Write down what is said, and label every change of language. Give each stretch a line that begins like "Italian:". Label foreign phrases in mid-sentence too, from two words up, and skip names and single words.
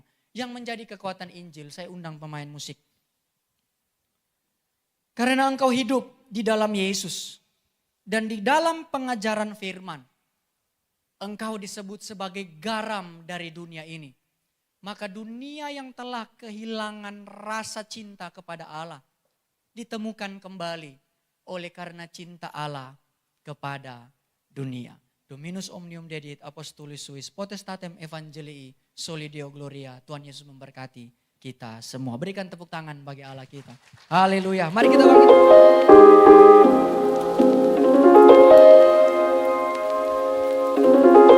Indonesian: Yang menjadi kekuatan Injil, saya undang pemain musik. Karena engkau hidup di dalam Yesus dan di dalam pengajaran firman, engkau disebut sebagai garam dari dunia ini. Maka dunia yang telah kehilangan rasa cinta kepada Allah ditemukan kembali oleh karena cinta Allah kepada dunia.
Latin: Dominus omnium dedit apostolis suis potestatem evangelii soli Deo gloria.
Indonesian: Tuhan Yesus memberkati kita semua. Berikan tepuk tangan bagi Allah kita. Haleluya. Mari kita bangkit.